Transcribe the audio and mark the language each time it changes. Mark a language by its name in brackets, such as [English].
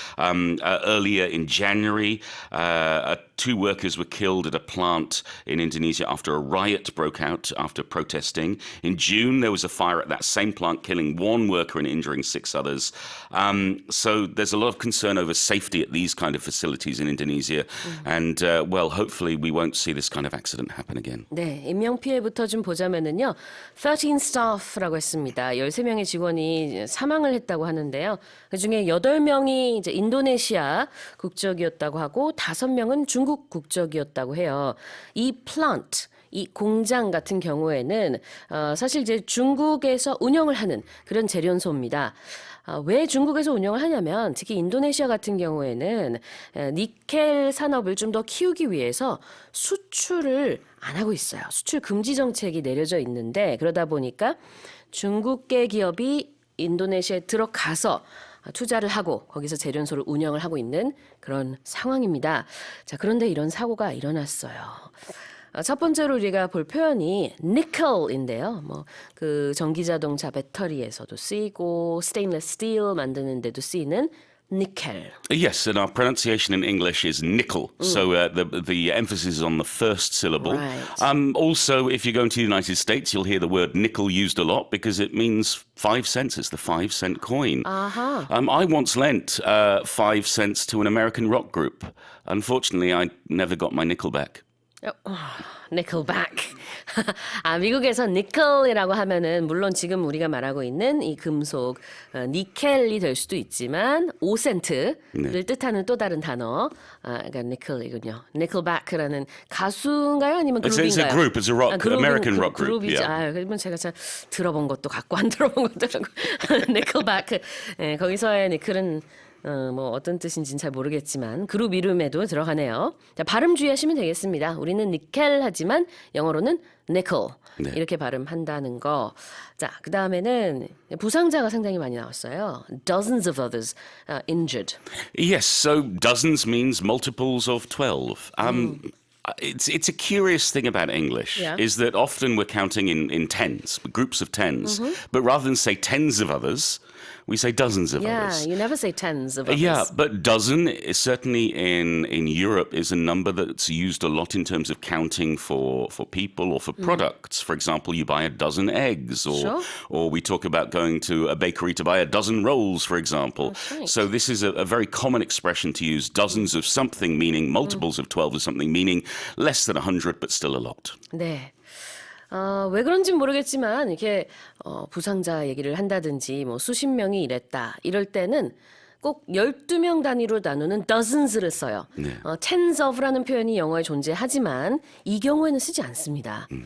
[English] Earlier in January, 2 workers were killed at a plant in Indonesia after a riot broke out after protesting. In June, there was a fire at that same plant, killing 1 worker and injuring 6 others. So there's a lot of concern over safety at these kind of facilities in Indonesia. And, well, hopefully we won't see this kind of accident happen again. [Korean] 네, 인명피해부터 좀 보자면은요. 13 staff라고 했습니다. 13명의 직원이 사망을 했다고 하는데요. 그중에 8명이 이제 인도네시아 국적이었다고 하고 5명은 중국 국적이었다고 해요. 이 plant, 이 공장 같은 경우에는 사실 이제 중국에서 운영을 하는 그런 재련소입니다. 왜 중국에서 운영을 하냐면 특히 인도네시아 같은 경우에는 니켈 산업을 좀 더 키우기 위해서 수출을 안 하고 있어요. 수출 금지 정책이 내려져 있는데 그러다 보니까 중국계 기업이 인도네시아에 들어가서 투자를 하고 거기서 재련소를 운영을 하고 있는 그런 상황입니다. 자, 그런데 이런 사고가 일어났어요. 첫 번째로 우리가 볼 표현이 nickel인데요. 그 전기자동차 배터리에서도 쓰이고 스테인리스 스틸 만드는 데도 쓰이는 nickel. [English] Yes, and our pronunciation in English is nickel, so the emphasis is on the first syllable. Right. Also, if you go into the United States, you'll hear the word nickel used a lot because it means 5 cents. It's the 5-cent coin. I once lent 5 cents to an American rock group. Unfortunately, I never got my nickel back. Nickelback. [Korean] 미국에서 니켈이라고 하면은 물론 지금 우리가 말하고 있는 이 금속 니켈이 될 수도 있지만 5센트를 뜻하는 또 다른 단어, 그러니까 니켈이군요. Nickelback라는 가수인가요, 아니면 그룹인가요? [English] It's a group. It's a rock, American rock group. [Korean] 그룹이죠. [English] Yeah. [Korean] 그러면 제가 잘 들어본 것도 같고 안 들어본 것도 같고. [English] Nickelback. [Korean] 거기서의 니켈은 뭐 어떤 뜻인지는 잘 모르겠지만 그룹 이름에도 들어가네요. 자, 발음 주의하시면 되겠습니다. 우리는 니켈 하지만 영어로는 nickel 이렇게 발음한다는 거. 자, 그 다음에는 부상자가 상당히 많이 나왔어요. [English] Dozens of others injured. Yes, so dozens means multiples of 12. It's a curious thing about English is that often we're counting in tens, groups of tens, but rather than say tens of others, we say dozens of others. Yeah, you never say tens of others. Yeah, but dozen is certainly in Europe is a number that's used a lot in terms of counting for people or for products. For example, you buy a dozen eggs, or we talk about going to a bakery to buy a dozen rolls, for example. Right. So this is a very common expression to use dozens of something, meaning multiples of 12 of something, meaning less than 100, but still a lot. [Korean] 네. 왜 그런지는 모르겠지만 이렇게 부상자 얘기를 한다든지 뭐 수십 명이 이랬다 이럴 때는 꼭 12명 단위로 나누는 dozens를 써요. [English] tens of [Korean] 라는 표현이 영어에 존재하지만 이 경우에는 쓰지 않습니다.